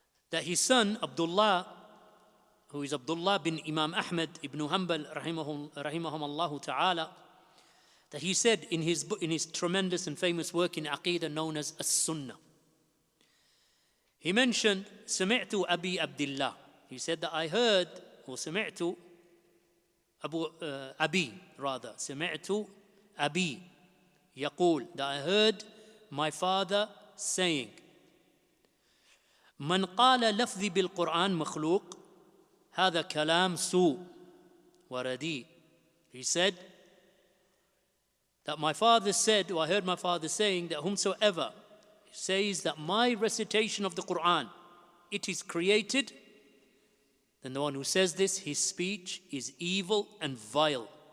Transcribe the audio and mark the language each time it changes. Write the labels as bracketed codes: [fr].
[en] that his son Abdullah, who is Abdullah bin Imam Ahmad ibn Hanbal rahimahumullah ta'ala, that he said in his tremendous and famous work in Aqidah known as As-Sunnah, he mentioned [ar] سمعت أبي عبد الله. [en] He said that I heard, or [ar] سمعت سمعت أبي يقول, [en] that I heard my father saying, [ar] من قال لفظي بالقرآن مخلوق هذا كلام سوء ورديء. [en] He said that my father said, or I heard my father saying, that whomsoever says that my recitation of the Quran, it is created, then the one who says this, his speech is evil and vile.